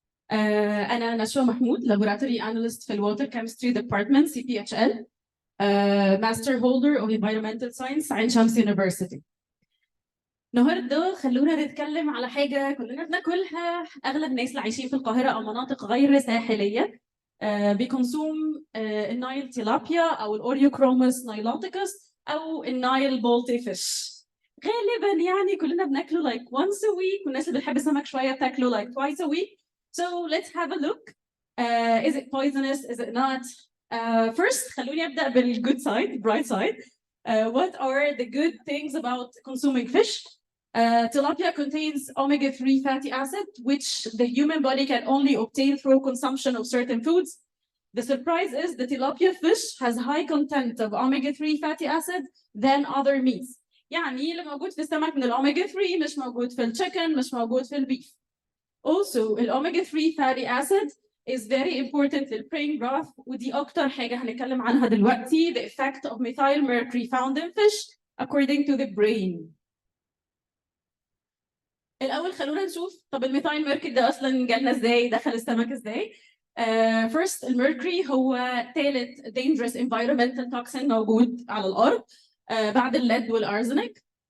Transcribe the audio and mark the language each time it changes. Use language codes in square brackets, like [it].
[en] أنا نشوى محمود Laboratory Analyst في الواتر Chemistry Department CPHL Master Holder of Environmental Science عين شمس University. [ar] النهارده خلونا نتكلم على حاجة كلنا بناكلها، أغلب الناس اللي عايشين في القاهرة أو مناطق غير ساحلية بيكونسوم النايل تيلابيا أو الأوريوكروموس نايلوتيكس أو النايل بولتي فيش. غالبا يعني كلنا بناكله [en] like once a week، [ar] والناس اللي بتحب السمك شوية بتاكله [en] like twice a week. So let's have a look. Is it poisonous? Is it not? First [ar] خلوني أبدأ [en] بالgood side, bright side. What are the good things about consuming fish? Tilapia contains omega-3 fatty acid, which the human body can only obtain through consumption of certain foods. The surprise is the tilapia fish has high content of omega-3 fatty acid than other meats. [ar] يعني اللي موجود في السمك من الأوميجا 3 مش موجود في الchicken، مش موجود في البيف. [en] Also, الأوميجا 3 fatty acid is very important للbrain growth، [ar] ودي أكتر حاجة هنتكلم عنها دلوقتي. [en] The effect of methyl mercury found in fish according to the brain. [ar] الأول خلونا نشوف طب الميثايل ميركوري ده أصلاً جالنا إزاي؟ دخل السمك إزاي؟ First الميركوري هو ثالث [en] dangerous environmental toxin [ar] موجود على الأرض بعد الليد والأرزنك.